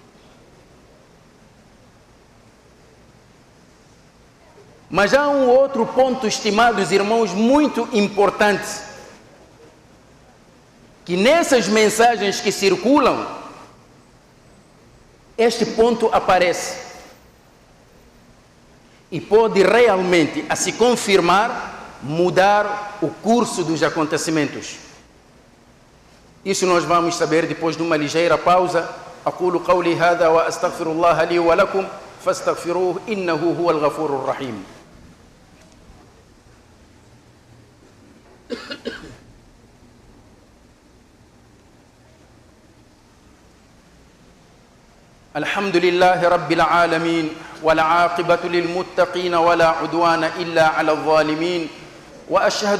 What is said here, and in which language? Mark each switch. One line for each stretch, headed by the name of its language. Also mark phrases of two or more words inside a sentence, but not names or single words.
Portuguese: Mas há um outro ponto, estimados irmãos, muito importante, que nessas mensagens que circulam, este ponto aparece. E pode realmente, a se confirmar, mudar o curso dos acontecimentos. Isso nós vamos saber depois de uma ligeira pausa.
Arabic: أقول قولي هذا وأستغفر الله لي ولكم فاستغفروه إنه هو الغفور الرحيم. الحمد لله رب العالمين والعاقبة للمتقين ولا عدوان إلا على الظالمين وأشهد